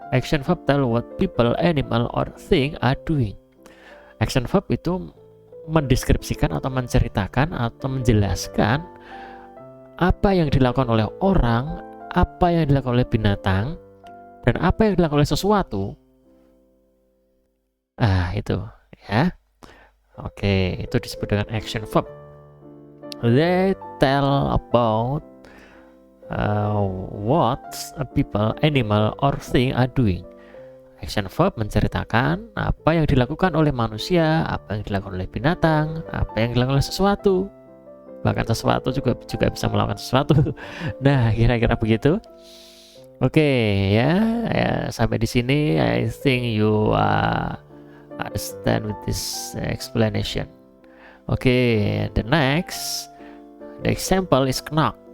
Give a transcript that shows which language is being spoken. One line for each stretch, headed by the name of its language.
English: Action verb tell what people, animal, or thing are doing.
Indonesian: Action verb itu mendeskripsikan atau menceritakan atau menjelaskan apa yang dilakukan oleh orang, apa yang dilakukan oleh binatang, dan apa yang dilakukan oleh sesuatu. Itu ya. Oke, itu disebut dengan action verb.
English: They tell about what a people, animal, or thing are doing.
Indonesian: Action verb menceritakan apa yang dilakukan oleh manusia, apa yang dilakukan oleh binatang, apa yang dilakukan oleh sesuatu. Bahkan sesuatu juga bisa melakukan sesuatu. Nah, kira-kira begitu. Oke, ya, sampai di sini
English: I think you understand with this explanation. Okay, the example is knock.